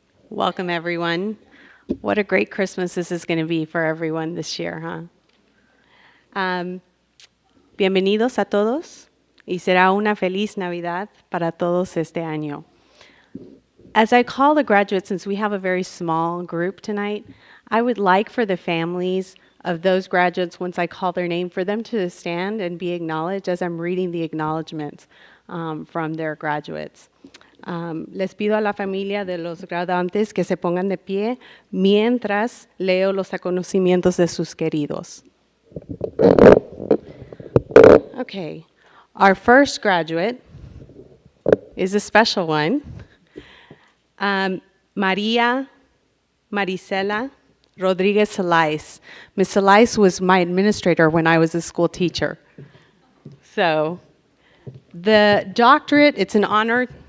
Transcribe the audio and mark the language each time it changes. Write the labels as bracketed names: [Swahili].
[English] Welcome, everyone. What a great Christmas this is going to be for everyone this year, huh? [Spanish] Bienvenidos a todos, y será una feliz Navidad para todos este año. [English] As I call the graduates, since we have a very small group tonight, I would like for the families of those graduates, once I call their name, for them to stand and be acknowledged as I'm reading the acknowledgments from their graduates. [Spanish] Les pido a la familia de los graduantes que se pongan de pie mientras leo los reconocimientos de sus queridos. [English] Okay, our first graduate is a special one. Maria Maricela Rodriguez Salais. Ms. Salais was my administrator when I was a school teacher. So the doctorate, it's an honor.